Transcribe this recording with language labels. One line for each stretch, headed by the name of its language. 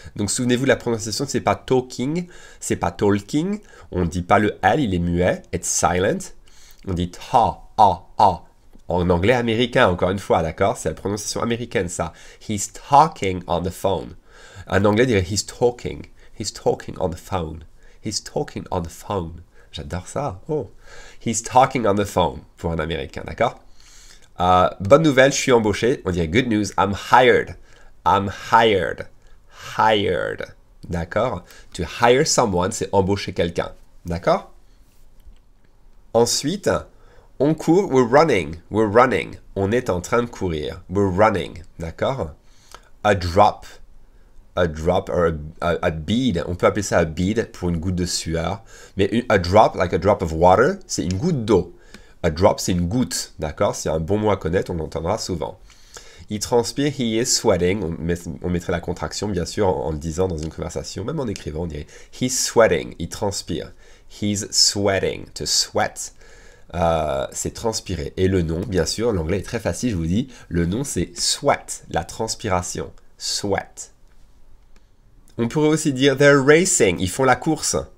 French: Donc souvenez-vous, la prononciation, c'est pas talking, c'est pas talking. On ne dit pas le L, il est muet,
English: it's silent.
French: On dit ta, a. En anglais américain, encore une fois, d'accord? C'est la prononciation américaine, ça.
English: He's talking on the phone.
French: En anglais, dirait
English: he's talking. He's talking on the phone. He's talking on the phone.
French: J'adore ça. Oh.
English: He's talking on the phone
French: pour un américain, d'accord? Bonne nouvelle, je suis embauché. On dirait
English: good news, I'm hired. I'm hired. Hired.
French: D'accord?
English: To hire someone,
French: c'est embaucher quelqu'un. D'accord? Ensuite, on court,
English: we're running. We're running.
French: On est en train de courir.
English: We're running.
French: D'accord?
English: A drop. A drop or a bead.
French: On peut appeler ça a bead pour une goutte de sueur. Mais
English: a drop, like a drop of water,
French: c'est une goutte d'eau. A drop, c'est une goutte. D'accord? C'est un bon mot à connaître, on l'entendra souvent. Il transpire,
English: he is sweating.
French: On mettrait la contraction, bien sûr, en le disant dans une conversation. Même en écrivant, on dirait
English: he's sweating.
French: Il transpire.
English: He's sweating. To sweat,
French: c'est transpirer. Et le nom, bien sûr, l'anglais est très facile, je vous dis. Le nom, c'est sweat. La transpiration. Sweat. On pourrait aussi dire
English: they're racing,
French: ils font la course.